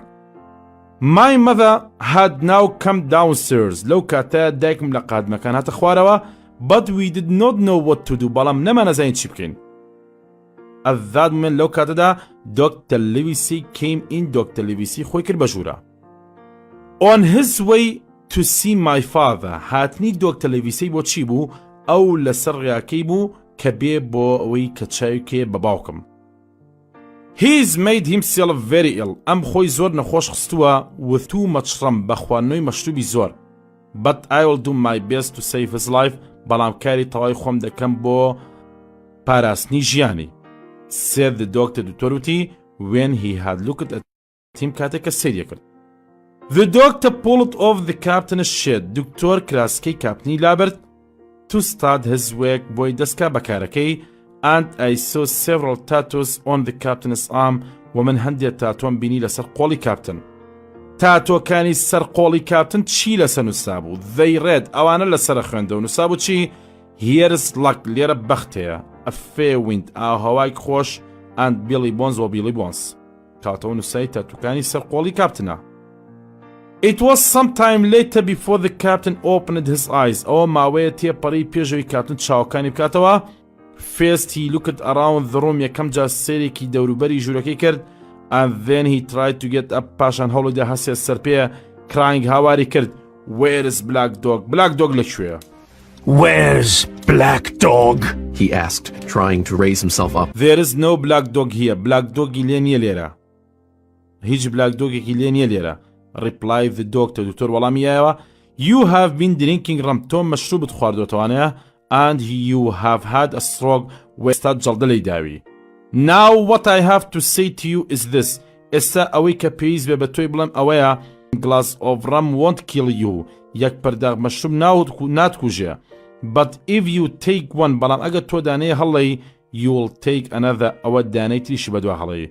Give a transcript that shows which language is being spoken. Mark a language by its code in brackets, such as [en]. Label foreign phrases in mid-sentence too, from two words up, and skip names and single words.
[en] My mother had now come downstairs [ckb] لەو کاتە دایکم لە قادمەکان هاتە خوارەوە [en] but we did not know what to do [ckb] بەڵام نەمانەزانین چی بکەین. [en] At that moment [ckb] لەو کاتەدا [en] Dr. Livesey came in Dr. [ckb] Livesey خۆی کرد بە ژوورە. [en] On his way to see my father هاتنی Dr. [ckb] Livesey بۆ چی بوو؟ ئەو لەسەر ڕێیاکەی بوو کە بێ بۆ ئەوەی کە چاوکێ بە باوکم. [en] He's made himself very ill. [ckb] ئەم خۆی زۆر نەخۆش خستووە [en] with too much rum [ckb] بە خواردنەوەی مەشروبی زۆر. [en] But I will do my best to save his life. [ckb] بەڵام کاری تەواوی خۆم دەکەم بۆ پاراستنی ژیانی. [en] Said the doctor دوتۆروتی when he had looked at him [ckb] کاتێک کە سەیری کرد. [en] The doctor pulled off the captain's shirt. [ckb] دکتۆر کراسکەی کاپتنی لابرد [en] to start his work [ckb] بۆی دەستکا بەکارەکەی [en] and I saw several tattoos on the captain's arm [ckb] ومن هەندێک تاتۆم بینی لەسەر قۆڵی کاپتن. تاتۆکانی سەر قۆڵی کاپتن چی لەسەر نووسا بوو؟ [en] They read [ckb] ئەوانە لەسەر خوێندە و نووسا بوو چی؟ [en] Here's luck [ckb] لێرە بەختەیە [en] a fair wind [ckb] ئاهەوای خۆش and Billy Bones و Billy Bones کاتەوە نووسای تاتۆکانی سەر قۆڵی کاپتنە. [en] It was some time later before the captain opened his eyes. [ckb] ئەوە ماوەیە تێپەڕی پێشەوەی کاپتن چاوەکانی بکاتەوە. [en] First he looked around the room [ckb] یەکەم جار سێرێکی دەوروبەری ژوورەکەی کرد [en] and then he tried to get up [ckb] پاشان هەوڵیدا هەسێ سەر پێ [en] crying [ckb] هاواری کرد [en] Where is Black Dog? [ckb] Black Dog لەکوێیە؟ [en] Where's Black Dog? He asked, trying to raise himself up. There is no Black Dog here. [ckb] Black Dogی لێ نییە لێرە. هیچ Black Dogێکی لێ نییە لێرە. [en] Replied the doctor. [ckb] دکتۆر وەڵامی یایەوە [en] You have been drinking rum. [ckb] تۆ مەشروبت خواردوەتەوانەیە [en] and you have had a stroke [ckb] وێستا جەڵدە لەی داوی. [en] Now what I have to say to you is this. [ckb] ئێستا ئەوەی کە پێویست بێ بە تۆی بڵێم ئەوەیە [en] glass of rum won't kill you. [ckb] یەک پەرداغ مەشروب ناتکوژێ. [en] But if you take one [ckb] بەڵام ئەگەر تۆ دانەیە هەڵەی [en] you will take another [ckb] ئەوە دانەی تریشی بەدوا هەڵەی.